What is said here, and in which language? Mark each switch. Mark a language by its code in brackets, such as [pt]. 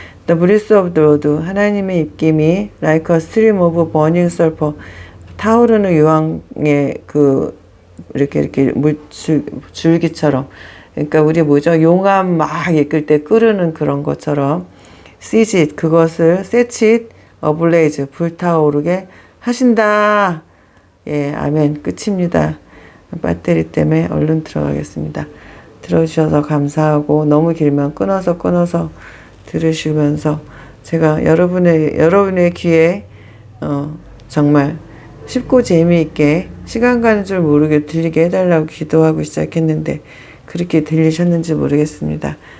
[en] The breath of the Lord, [ko] 하나님의 입김이 [en] like a stream of burning sulfur, [ko] 타오르는 유황의 이렇게 줄기처럼. 그러니까 우리 뭐죠? 용암 막 이끌 때 끓는 그런 것처럼. [en] Set it, 그것을 set it ablaze, [ko] 불타오르게 하신다. 아멘. 끝입니다. 배터리 때문에 얼른 들어가겠습니다. 들어주셔서 감사하고, 너무 길면 끊어서 들으시면서 제가 여러분의 귀에 정말 쉽고 재미있게 시간 가는 줄 모르게 들리게 해달라고 기도하고 시작했는데 그렇게 들리셨는지 모르겠습니다.